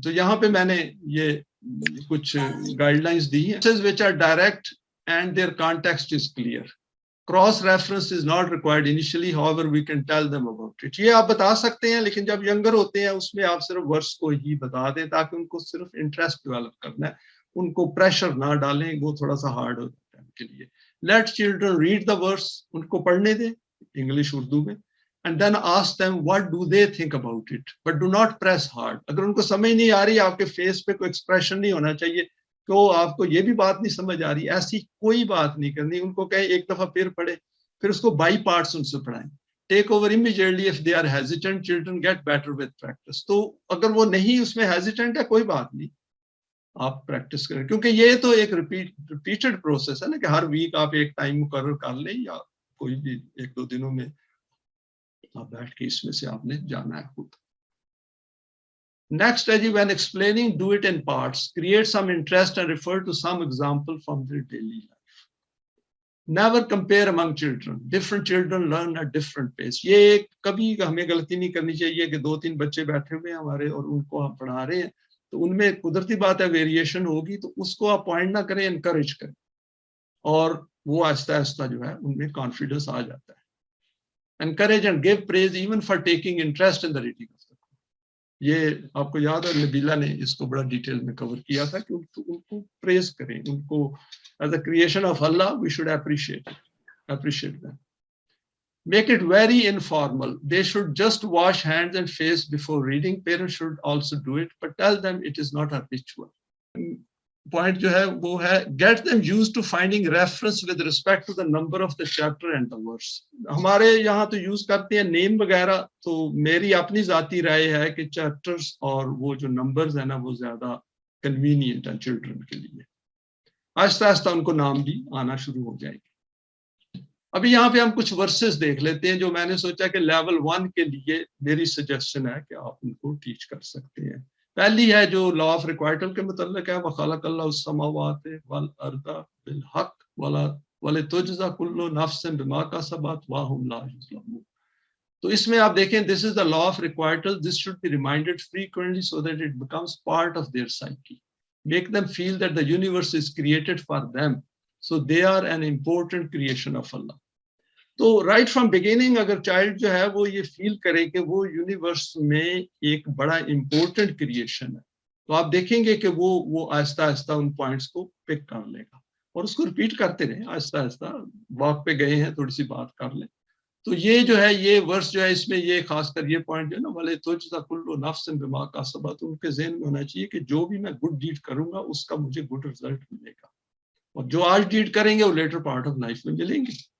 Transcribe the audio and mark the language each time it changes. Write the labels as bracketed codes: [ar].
[ur] تو یہاں پہ میں نے یہ کچھ گائیڈ لائنس دی ہیں. [en] which are direct and their context is clear. Cross reference is not required initially, however we can tell them about it. [ur] یہ آپ بتا سکتے ہیں لیکن جب ینگر ہوتے ہیں اس میں آپ صرف ورس کو ہی بتا دیں تاکہ ان کو صرف انٹرسٹ ڈیولپ کرنا ہے, ان کو پریشر نہ ڈالیں, وہ تھوڑا سا ہارڈ ہو جاتا ہے ان کے لیے. [en] Let children read the verse, [ur] ان کو پڑھنے دیں انگلش اردو میں, [en] and then ask them what do they think about it, but do not press hard. [ur] اگر ان کو سمجھ نہیں آ رہی, آپ کے فیس پہ کوئی ایکسپریشن نہیں ہونا چاہیے کہ آپ کو یہ بھی بات نہیں سمجھ آ رہی, ایسی کوئی بات نہیں کرنی. ان کو کہیں ایک دفعہ پھر پڑھے, پھر اس کو بائی پارٹس ان سے پڑھائیں. [en] Take over immediately if they are hesitant. Children get better with practice. [ur] تو اگر وہ نہیں اس میں hesitant ہے کوئی بات نہیں, آپ پریکٹس کریں, کیونکہ یہ تو ایک ریپیٹڈ پروسیس ہے نا, کہ ہر ویک آپ ایک ٹائم مقرر کر لیں یا کوئی بھی 1-2 دنوں میں آپ بیٹھ کے اس میں سے آپ نے جانا ہے خود. نیکسٹ ہے جی, [en] when explaining do it in parts, create some interest and refer to some example from their daily life. Never compare among children. Different children learn at different pace. [ur] یہ کبھی ہمیں غلطی نہیں کرنی چاہیے کہ 2-3 بچے بیٹھے ہوئے ہیں ہمارے اور ان کو ہم پڑھا رہے ہیں, تو ان میں قدرتی بات ہے ویریشن ہوگی, تو اس کو آپ پوائنٹ نہ کریں, انکریج کریں, اور وہ آہستہ آہستہ جو ہے ان میں کانفیڈنس آ جاتا ہے. [en] Encourage and give praise even for taking interest in the reading of the Quran. [ur] یہ آپ کو یاد ہے نبیلہ نے اس کو بڑا ڈیٹیل میں کور کیا تھا کہ ان کو پریز کریں, ان کو [en] as a creation of Allah we should appreciate them. Make it very informal. They should just wash hands and face before reading. Parents should also do it, but tell them it is not a ritual. Point [ur] جو ہے وہ ہے [en] get them used to finding reference with respect to the number of the chapter and the verse. [ur] ہمارے یہاں تو use کرتے ہیں نیم وغیرہ, تو میری اپنی ذاتی رائے ہے کہ چیپٹرز اور وہ جو نمبرز ہیں نا وہ زیادہ کنوینئنٹ ہیں چلڈرن کے لیے. آہستہ آہستہ ان کو نام بھی آنا شروع ہو جائے گی. ابھی یہاں پہ ہم کچھ ورسز دیکھ لیتے ہیں جو میں نے سوچا کہ لیول 1 کے لیے میری سجیشن ہے کہ آپ ان کو ٹیچ کر سکتے ہیں. پہلی ہے جو لا آف ریکوائٹل کے متعلق ہے, [ar] وَخَلَقَ اللَّهُ السَّمَاوَاتِ وَالْأَرْضَ بِالْحَقِّ وَلَا وَلِتُجْزَى كُلُّ نَفْسٍ بِمَا كَسَبَتْ وَهُمْ لَا يُظْلَمُونَ. [ur] تو اس میں آپ دیکھیں [en] this is the law of requital. This should be reminded frequently so that it becomes part of their psyche. Make them feel that the universe is created for them. So they are an important creation of Allah. [ur] تو [en] right from beginning [ur] اگر child جو ہے وہ یہ فیل کرے کہ وہ universe میں ایک بڑا امپورٹنٹ کریشن ہے، تو آپ دیکھیں گے کہ وہ آہستہ آہستہ ان پوائنٹس کو پک کر لے گا اور اس کو ریپیٹ کرتے رہیں آہستہ آہستہ. واک پہ گئے ہیں تھوڑی سی بات کر لیں. تو یہ جو ہے یہ ورس جو ہے اس میں یہ خاص کر یہ پوائنٹ جو ہے نا [ar] وَلِتُجْزَى كُلُّ نَفْسٍ بِمَا كَسَبَتْ، [ur] ان کے ذہن میں ہونا چاہیے کہ جو بھی میں گڈ ڈیڈ کروں گا اس کا مجھے گڈ رزلٹ ملے گا، اور جو آج ڈیڈ کریں گے وہ [en] later part of life [ur] میں ملیں گے.